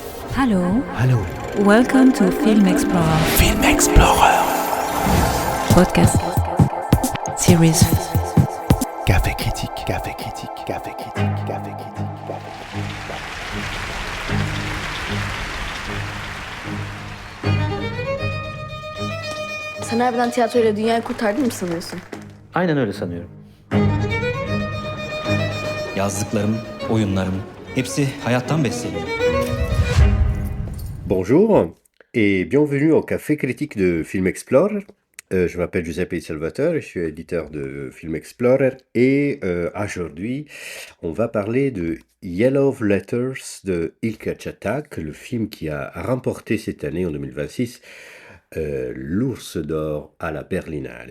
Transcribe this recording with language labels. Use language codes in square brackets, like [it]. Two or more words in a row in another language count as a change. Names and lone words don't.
[en] Hallo, Hallo, welcome to Film Explorer Film Explorer. podcast series. Café critique, café critique, café critique, café critique, café critique. [tr] Sen harbiden tiyatroyla dünyayı kurtardın mı sanıyorsun? Aynen öyle sanıyorum. Yazdıklarım, oyunlarım hepsi hayattan besleniyor. [fr] Bonjour et bienvenue au Café Critique de Film Explorer. Je m'appelle Giuseppe Salvatore, je suis éditeur de Film Explorer et aujourd'hui on va parler de Yellow Letters de Ilka Çatak, le film qui a remporté cette année en 2026 l'Ours d'Or à la Berlinale.